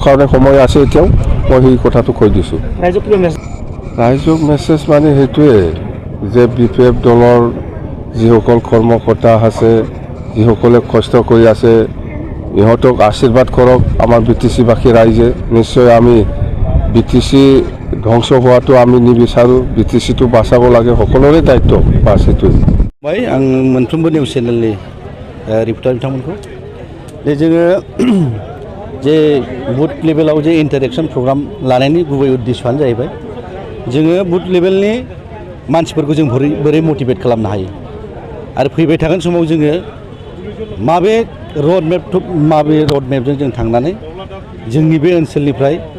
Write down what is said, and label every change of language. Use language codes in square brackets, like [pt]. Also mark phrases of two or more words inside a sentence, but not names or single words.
[as] কাৰণে সময় আছে এতিয়াও মই সেই কথাটো কৈ দিছোঁ ৰাইজক মেছেজ মানে সেইটোৱে যে বিপিএফ দলৰ যিসকল কৰ্মকৰ্তা আছে যিসকলে কষ্ট কৰি আছে ইহঁতক আশীৰ্বাদ কৰক আমাৰ বিটিচিবাসী ৰাইজে নিশ্চয় আমি বিটিচি ধ্বংস হোৱাটো আমি নিবিচাৰোঁ বিটিচিটো বাঁচাব লাগে সকলোৰে দায়িত্ব বাছ সেইটোৱে [brx] बाय आं मोनफ्रोमबो निउस चेनेलनि रिपर्टार बिथांमोनखौ जे जोङो जे बुथ लेभेलाव जे इन्टारेक्शन प्रग्राम लानायनि गुबै उद्देश्यआनो जाहैबाय जोङो बुथ लेभेलनि मानसिफोरखौ जों बोरै मटिभेट खालामनो हायो आरो फैबाय थागोन समाव जोङो माबे रडमेपजों जों थांनानै जोंनि बे ओनसोलनिफ्राय